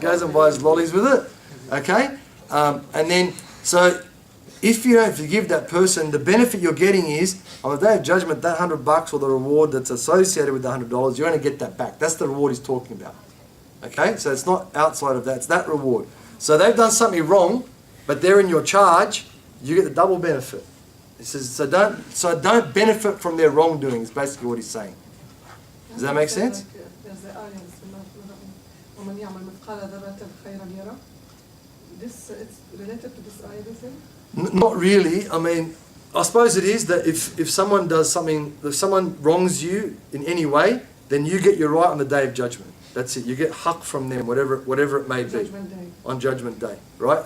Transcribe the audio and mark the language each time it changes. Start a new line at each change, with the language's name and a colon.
English: Goes and buys lollies with it, okay? And then, so if you don't forgive that person, the benefit you're getting is, on the day of judgment, that $100 or the reward that's associated with the $100, you're going to get that back. That's the reward he's talking about. Okay? So it's not outside of that, it's that reward. So they've done something wrong, but they're in your charge, you get the double benefit. He says, so don't benefit from their wrongdoing, is basically what he's saying. Does that make sense? There's the ayah,
Arabic: وَمَنْ يَعْمَلْ مِثْقَالَ ذَرَّةٍ خَيْرًا يَرَهُ.
English: This, it's related to this ayah, do you think? Not really. I mean, I suppose it is that if someone does something, if someone wrongs you in any way, then you get your right on the day of judgment. That's it. You get haqq from them, whatever it may be. Judgment Day. On Judgment Day, right?